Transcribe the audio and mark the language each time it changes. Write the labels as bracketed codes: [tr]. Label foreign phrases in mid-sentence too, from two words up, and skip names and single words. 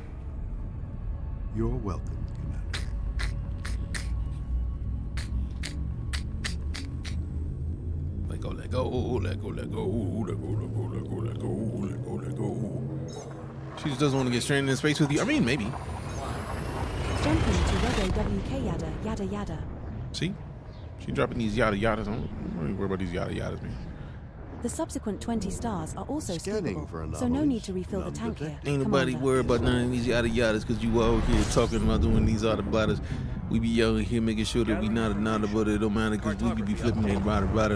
[en] You're welcome, Commander. Let go, let go, let go, let go, let go, let go, let go, let go, let go, let go. She just doesn't want to get stranded in space with you. I mean, maybe. Jumping to Rego WK yada yada yada. See? She dropping these yada yadas. I don't really worry about these yada yadas, man. The subsequent 20 stars are also Scanning for scoopable, so no need to refill the tank here. Ain't nobody Commander. worried about none of these yada yadas because you out here talking about doing these yada bladders. We be out here making sure that we not but it don't matter because we be flipping it rada.